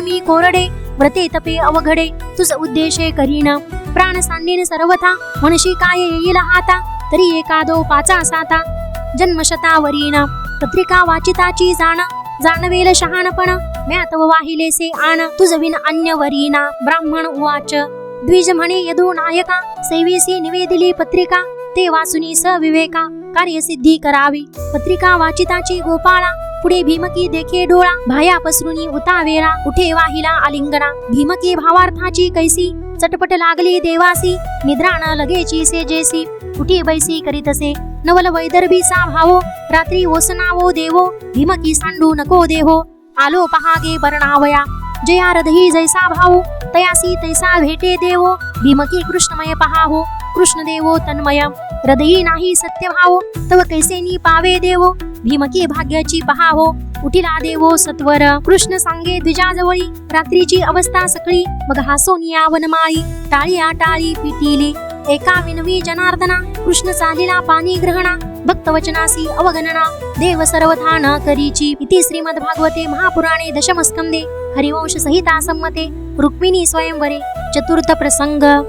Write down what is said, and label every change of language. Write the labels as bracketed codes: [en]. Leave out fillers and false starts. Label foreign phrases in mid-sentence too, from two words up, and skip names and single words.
[mr] मी कोरडे, व्रते तपे अवघडे, तुझ उद्देशे करीन, प्राण सांडीन सर्वथा, म्हणशी काय येईल हाता, तरी एकादो पाचा साता, जन्मशतावरीन, पत्रिका वाचिताची जाण, जाणवेल शहाणपण, म्या तव वाहिलेसे आण, तुझ विन अन्य वरीना, [sa] ब्राह्मण उवाच, [mr] द्विज म्हणे यदू नायका, सेवेसी निवेदिली पत्रिका, ते वाचुनी सविवेका, कार्यसिद्धी करावी, पत्रिका वाचिताची गोपाळा, पुढे भीमकी देखे डोळा, भाया पसरुनी उतावेळा, उठे वाहिला आलिंगना, भीमकी भावार्थाची कैसी, चटपट लागली देवासी, निद्रा न लगेची से जेसी, उठी बैसी करीतसे, नवल वैदर्भीचा भावो, रात्री ओसनावो देवो, भीमकी सांडू नको देहो, आलो पहागे बरणावया, जया रदही जैसा भावो, तयासी तैसा भेटे देवो, भीमकी कृष्णमय पहाहो, कृष्ण देवो तन्मय, हृदयी नाही सत्य भावो, तव कैसेनी पावे देवो, भीमकी भाग्याची पहाहो, उठिला देवो सत्वर, कृष्ण सांगे द्विजाजवळी, रात्रीची अवस्था सकळी, मग हासोनिया वनमाळी, टाळी टाळी पिटीली, एका विनवी जनार्दना, कृष्ण चालिला पाणी ग्रहणा, भक्तवचनासी अवगणना, देव सर्वथा न करीची, [sa] इति श्रीमद्भागवते महापुराणे दशमस्कंदे हरिवंश संहिता संमते रुक्मिणी स्वयंवरे चतुर्थ प्रसंग।